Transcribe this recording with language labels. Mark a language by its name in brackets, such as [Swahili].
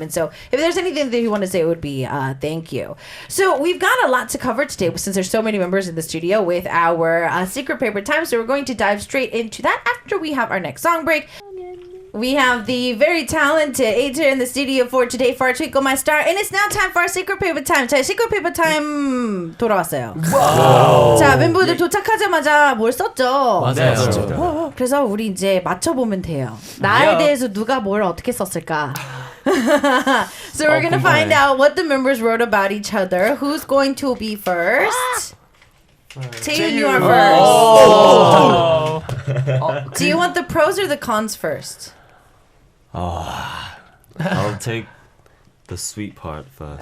[English] And so if there's anything that you want to say, it would be thank you. So we've got a lot to cover today since there's so many members in the studio with our secret paper time. So we're going to dive straight into that after we have our next song break. We have the very talented Ater in the studio for today for our Twinkle My Star, and it's now time for our secret paper time. [Korean] 자, secret paper time 돌아왔어요. 자, 멤버들 도착하자마자 뭘 썼죠? 맞아요. 그래서 우리 이제 맞춰보면 돼요. 나에 대해서 누가 뭘 어떻게 썼을까? [English] So we're gonna find out what the members wrote about each other. Who's going to be first? Taeyoon, you are first. Do you want the pros or the cons first? I'll take the sweet part first.